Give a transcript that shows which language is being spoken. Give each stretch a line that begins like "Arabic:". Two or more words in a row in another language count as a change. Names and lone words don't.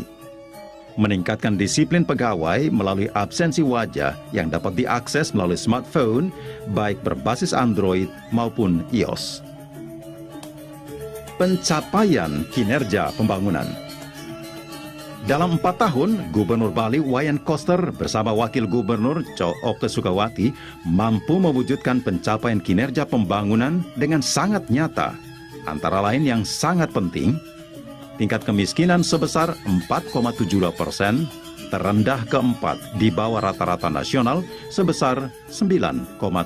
Indonesian: Meningkatkan disiplin pegawai melalui absensi wajah yang dapat diakses melalui smartphone, baik berbasis Android maupun iOS. Pencapaian kinerja pembangunan. Dalam 4 tahun, Gubernur Bali Wayan Koster bersama Wakil Gubernur Co. Okte Sukawati mampu mewujudkan pencapaian kinerja pembangunan dengan sangat nyata, antara lain yang sangat penting, tingkat kemiskinan sebesar 4,72%, terendah keempat di bawah rata-rata nasional sebesar 9,71%.